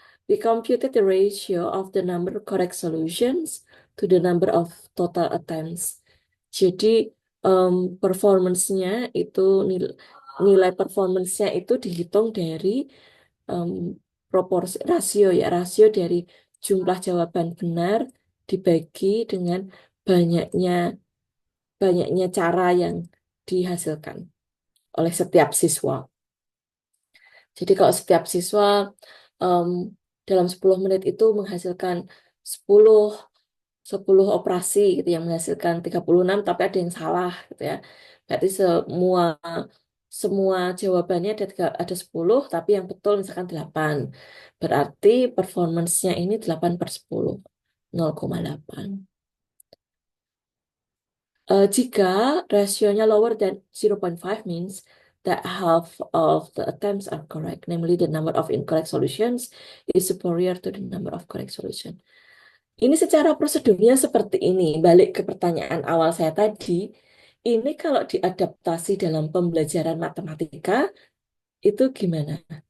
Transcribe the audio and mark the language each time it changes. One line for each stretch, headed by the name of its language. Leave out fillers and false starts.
English: We computed the ratio of the number of correct solutions to the number of total attempts.
Indonesian: Jadi performance-nya itu nilai performance-nya itu dihitung dari um, proporsi rasio dari jumlah jawaban benar dibagi dengan banyaknya banyaknya cara yang dihasilkan oleh setiap siswa. Jadi kalau setiap siswa em, dalam 10 menit itu menghasilkan 10 10 operasi gitu yang menghasilkan 36, tapi ada yang salah gitu ya. Berarti semua semua jawabannya ada 10 tapi yang betul misalkan 8. Berarti performance-nya ini 8 per 10, 0,8. Jika rasionya
English: lower than 0.5 means that half of the attempts are correct, namely the number of incorrect solutions is superior to the number of correct solution.
Indonesian: Ini secara prosedurnya seperti ini. Balik ke pertanyaan awal saya tadi, ini kalau diadaptasi dalam pembelajaran matematika, itu gimana?